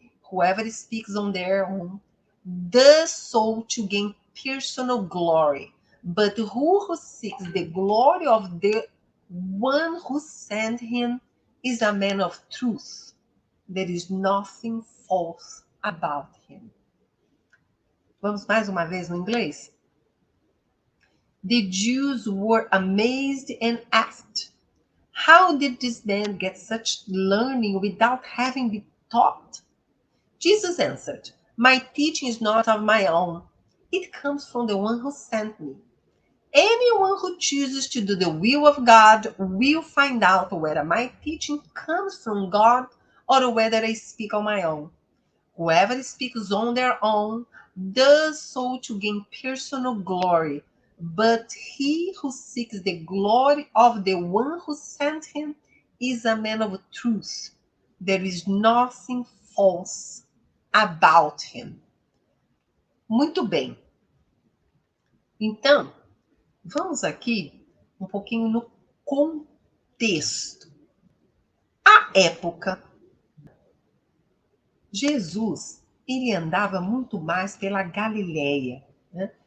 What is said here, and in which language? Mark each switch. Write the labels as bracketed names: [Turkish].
[English] Whoever speaks on their own does so to gain personal glory, but who seeks the glory of the one who sent him is a man of truth. There is nothing false about him. [Portuguese] Vamos mais uma vez no inglês? [English] The Jews were amazed and asked, how did this man get such learning without having been taught? Jesus answered, my teaching is not of my own. It comes from the one who sent me. Anyone who chooses to do the will of God will find out whether my teaching comes from God or whether I speak on my own. Whoever speaks on their own does so to gain personal glory, but he who seeks the glory of the one who sent him is a man of truth. There is nothing false about him. [Portuguese] Muito bem. Então, vamos aqui um pouquinho no contexto. À época, Jesus, ele andava muito mais pela Galileia, né?